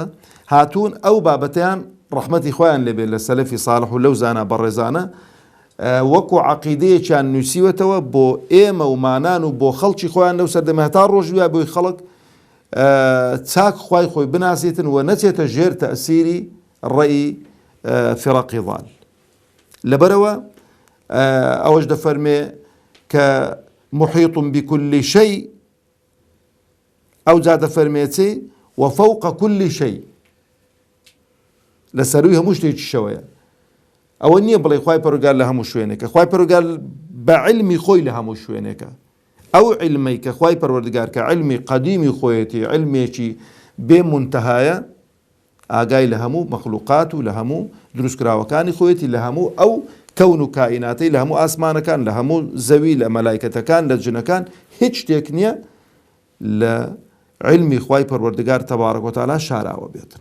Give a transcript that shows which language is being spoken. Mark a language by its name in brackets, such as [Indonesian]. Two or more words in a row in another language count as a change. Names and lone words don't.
[Central Kurdish] هاتوون ئەو بابەتیان ڕەحمەتی خۆیان لێبێت لە سەلەفی ساڵح و لەو زانە بەڕێزانە وەکو عەقیدەیەکیان نووسیوەتەوە بۆ ئێمە و مانان و بۆ خەڵکی خۆیان لەو سەردەمە هەتا ڕۆژ دوای بۆی خەڵک چاک خوای خۆی بناسیتن و نەچێتە ژێر تەئسیری ڕێی فرەقی ضال. لەبەرەوە ئەوەش دەفەرمێ کە [Arabic] محیط بكل شيء [Central Kurdish] ئەو جا دەفەرمێتی [Arabic] وفوق كل شيء [Central Kurdish] لەسەروی هەموو شتێکی شەوەیە. ئەوە نییە بڵێ خوای پەروەردگار لە هەموو شوێنێکە، خوای پەروەردگار بە عیلمی خۆی لە هەموو شوێنێکە. ئەو عیلمەی کە خوای پەروەردگار کە عیلمی قەدیمی خۆیەتی عیلمێکی بێ منتەهایە ئاگای لە هەموو مەخلوقات و لە هەموو دروستکراوەکانی خۆیەتی لە هەموو ئەو کەون و کائیناتەی لە هەموو ئاسمانەکان لە هەموو زەوی لە مەلایکەتەکان لە جنەکان هیچ شتێک نییە لە عیلمی خوای پەروەردگار [Arabic] تەبارەک و تەعالە [Central Kurdish] شاراوە بێتن.